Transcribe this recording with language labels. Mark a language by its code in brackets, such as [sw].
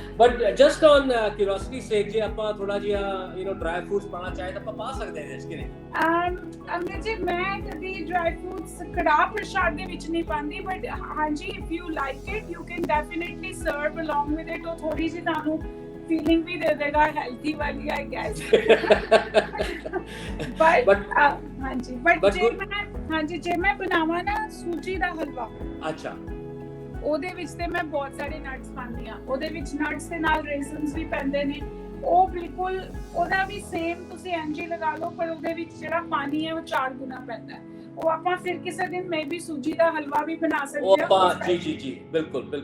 [en] But just on curiosity sake, [pa] ਜੇ ਆਪਾਂ ਥੋੜਾ ਜਿਹਾ ਡਰਾਈ ਫਰੂਟਸ ਪਾਣਾ ਚਾਹੇ ਤਾਂ ਆਪਾਂ ਪਾ ਸਕਦੇ ਹਾਂ ਇਸ ਕਿ ਨਹੀਂ? ਅੰਮ੍ਰਿਤ ਜੀ, ਮੈਂ ਕਦੀ ਡਰਾਈ ਫਰੂਟਸ ਕੜਾਹ ਪ੍ਰਸ਼ਾਦ ਦੇ ਵਿੱਚ ਨਹੀਂ ਪਾਉਂਦੀ, ਬਟ ਹਾਂਜੀ, [en] if you like it you can definitely serve along with it। [pa] ਉਹ ਥੋੜੀ ਜਿਹੀ ਤੁਹਾਨੂੰ फीलिंग भी दे देगा हेल्थी वाली आई गेस बट हाँ जी बट जे मैं बनावा ना सूजी ਦਾ ਹਲਵਾ ਅੱਛਾ ਉਹਦੇ ਵਿੱਚ ਤੇ ਮੈਂ ਬਹੁਤ ਸਾਰੇ ਨਟਸ ਪਾਉਂਦੀ ਆ ਉਹਦੇ ਵਿੱਚ ਨਟਸ ਦੇ ਨਾਲ ਰੇਜ਼ਨਸ ਵੀ ਪੈਂਦੇ ਨੇ ਉਹ ਬਿਲਕੁਲ ਉਹਦਾ ਵੀ ਸੇਮ ਤੁਸੀਂ ਐਂਜੀ ਲਗਾ ਲਓ ਪਰ ਉਹਦੇ ਵਿੱਚ ਜਿਹੜਾ ਪਾਣੀ ਹੈ ਉਹ 4 ਗੁਣਾ ਪੈਂਦਾ ਹੈ ਉਹ ਆਪਾਂ ਫਿਰ ਕਿਸੇ ਦਿਨ ਮੇਬੀ ਸੂਜੀ ਦਾ ਹਲਵਾ ਵੀ ਬਣਾ ਸਕਦੇ ਉਹ ਆਪਾਂ ਜੀ ਬਿਲਕੁਲ